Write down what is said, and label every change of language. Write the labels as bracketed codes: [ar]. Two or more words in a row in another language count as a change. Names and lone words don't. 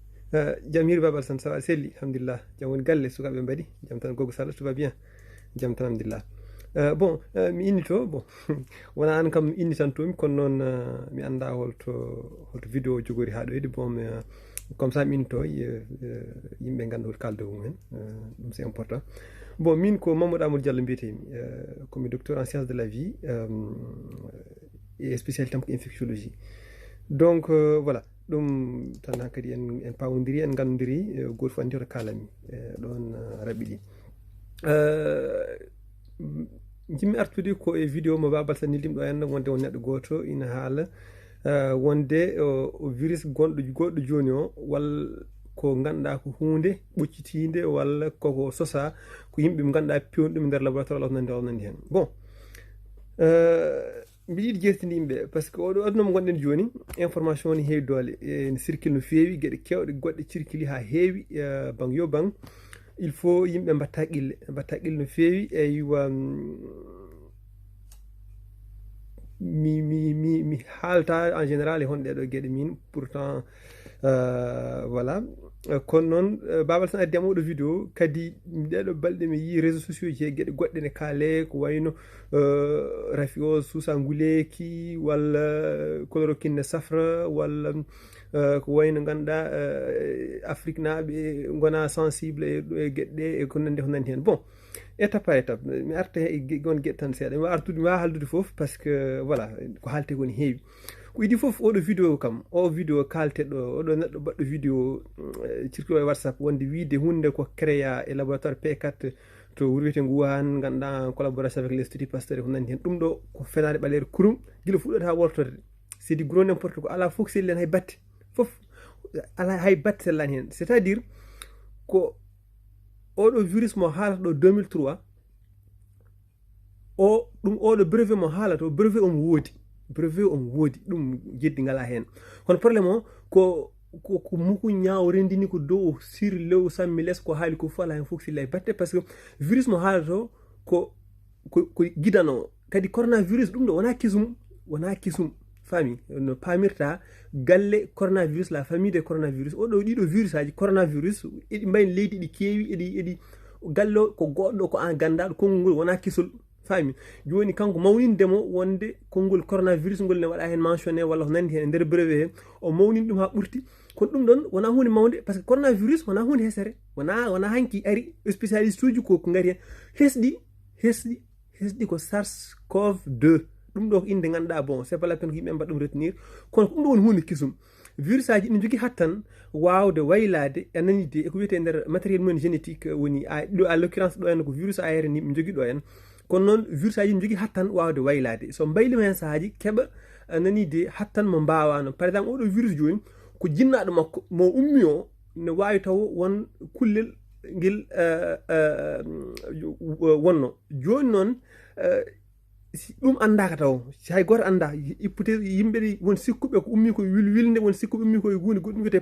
[ff] jam hiiri Baba Alassane, [fr] ça va [ff] selli alhamdulillah, jam woni galle sukaɓe mbaɗi jam tan gogo Sall [fr] tout va bien, [ff] jam tan alhamdulillah. Bon mi inni to bon wona an kam inni tan tomi kono noon mi anda holto vidéo o jogori ha ɗo heedi bon [fr] comme ça [ff] mi inni to yimɓe ganda hol kalde mumen ɗum [fr] c'est important. [ff] Bon min ko Mamadou Amadou Diallo mbiyetemi komi [fr] docteur en sciences de la vie et spécialité [ff] am ko infectiologie. [fr] Donc voilà [ff] ɗum tan hankkadi en pawodiri en gandodiri goto fof andi hoto kalami ɗon raɓi ɗi. Jimmi artude ko e vidéo mo Baba Alassane nildimi ɗo henna wonde won neɗɗo goto ina haala wonde virus goɗɗo joni o walla ko ganduɗa ko hunde ɓoccitide walla koko sosa ko yimɓe ɓe ganduɗa pewni ɗum e nder laboratoire ala nandi hen. Bon mbiɗa yiɗi jertinde yimɓe par ce que oɗo aduna mo gonɗen joni information ne heewi doole ne circule no feewi gueɗe kewɗe goɗɗe circule ha heewi bang yo bang. [fr] Il faut [ff] yimɓe mbatta qille no feewi eywa mi haalta [fr] en général [ff] e hon ɗeɗo gueɗe min [fr] pourtant voilà [ff] kono noon Baba Alassane addi am oɗo vidéo kadi ɗeɗo balɗe mi yi [fr] réseaux sociaux [ff] ji he gueɗe goɗɗe ne kaale ko wayno rafi o suusa nguleki walla chloroquine ne safra walla ko wayno ganduɗa Afrique naaɓe gona sensible e gueɗɗe e ko nandi hen. [fr] Bon étape par étape [ff] mi arta gon gueɗe tan seeɗa mi wawa haldude foof par ce que voilà ko haalte ko ne heewi ko idi foof oɗo vidéo kam o vidéo kalteɗo oɗo neɗɗo baɗɗo vidéo circule e WhatsApp wonde wiide hunde ko créa e laboratoire P4 to wuro wiyete Wuhan ganduɗa [fr] en collaboration avec l'institut Pasteur [ff] e ko nandi hen. ɗum ɗo ko fenade ɓaleere kurum guila fuɗɗode ha wortorde [fr] c'est du gros n'importe quoi [ff] ala fof selli hen hay batte fof ala hay batte sellani hen. [fr] C'est à dire [ff] ko oɗo virus mo haalata ɗo 2003 o ɗum oɗo brevet mo haalata o brevet omo woodi ɗum jeddi ngala hen. Kono probléme o ko muku ñaawo rendini ko dow sur lew sammi less ko haali ko fof ala hen fof silla e batte par ce que virus mo haalata o ko guidano kadi coronavirus ɗum ɗo wona kisum fami no pamirta galle coronavirus [fr] la famille de coronavirus [ff] oɗo ɗiɗo virus aji coronavirus eɗi mbayni leydi ɗi keewi eɗi galle ko goɗɗo ko an gandaɗo konngol ngol wona kisol fami joni kanko mawnindemo wonde konngol coronavirus ngol ne waɗa hen mentionné walla ko nandi hen e nder brevet he o mawnini ɗum ha ɓurti kono ɗum ɗon wona hunde mawde par ce que coronavirus wona hunde hesere wona hanki ari spécialiste uji ko ngari hen hesɗi ko SARS-CoV-2 ɗum ɗo ko inde ganduɗa bon [fr] c'est pas la peine [ff] ko yimɓe mbaɗa ɗum retenir kono ko ɗum ɗo woni hunde kisum. Virus aji ɗi jogui hattan wawde waylade anani de eko wiyete nder matériel mumen génétique woni ɗo [fr] à l'occurrence [ff] ɗo henna ko virus ARN mi jogui ɗo hen kono noon virus aji ne jogui hattan wawde waylade so mbaylima hen saahaji keeɓa nani de hattan mo mbawano [fr] par exemple [ff] oɗo virus joni ko jinnaɗo makko mo ummi o ne wawi taw won kullel guel wonno joni noon ɗum andaka taw hay goto anda hypothèse yimɓe ɗi won sikkuɓe ko ummi koye wilwilde won sikkuɓe ummi koye hunde goɗɗum wiyete